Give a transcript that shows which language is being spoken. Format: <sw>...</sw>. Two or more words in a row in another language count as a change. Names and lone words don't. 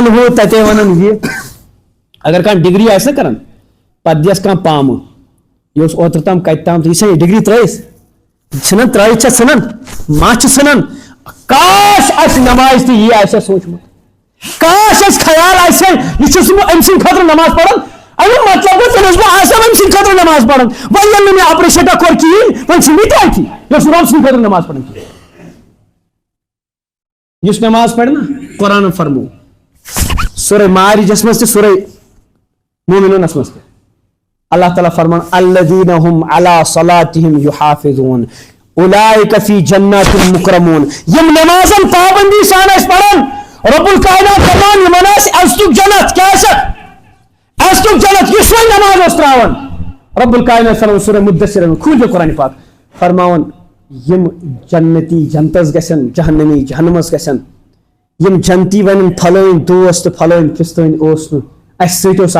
<ks>ہُہ تتے ونان یہِ اگر کانٛہہ ڈگری آسہِ نا کران پتہٕ دِیس کانٛہہ پامہٕ یہِ اوس اوترٕ تام کتہِ تام یہِ چھا یہِ ڈگری ترٲیِتھ ژھٕنان ترٲیِتھ چھا ژھٕنان ما چھِ ژھٕنان کاش اسہِ نماز تہِ یی آسہِ ہا سوٗنٛچمُت کاش اسہِ خیال آسہِ ہا یہِ چھُس بہٕ أمۍ سٕنٛدِ خٲطرٕ نماز پران امیُک مطلب گوٚو تیٚلہِ اوسُس بہٕ آسان أمۍ سٕنٛدِ خٲطرٕ نماز پران وۄنۍ ییٚلہِ نہٕ مےٚ اپرِشیٹا کوٚر کِہیٖنۍ وۄنۍ چھُ مےٚ تہِ اَتھی مےٚ اوس رۄب سٕنٛدِ خٲطرٕ نماز پران کِہیٖنۍ یُس نماز پرِ نا قرآنن فرموو سورہ معارجس منٛز تہِ سورہ مومنوٗنس منٛز تہِ اللہ تعالیٰ فرمان</ks> <ar>الذین هم علی صلاتہم یحافظون اولئک فی جنات مکرمون</ar> <ks>یم نمازن پابندی سان ٲسۍ پران</ks> <ar>رب الکائنات</ar> <ks>فرمان یمن آسہِ عزتُک جنت کیٛاہ آسہِ عزتُک جنت یُس وۄنۍ نماز اوس تراوان</ks> <ar>رب الکائنات</ar> <ks>فرمان سورہ مدثر کھوٗلِو قرآن پاک فرماوان یم جنتی جنتس گژھن جہنمی جہنمس گژھن یم جنتی ونن پھلٲنۍ دوست تہٕ پھلٲنۍ فِستٲنۍ اوس نہٕ اسہِ سۭتۍ اوس</ks>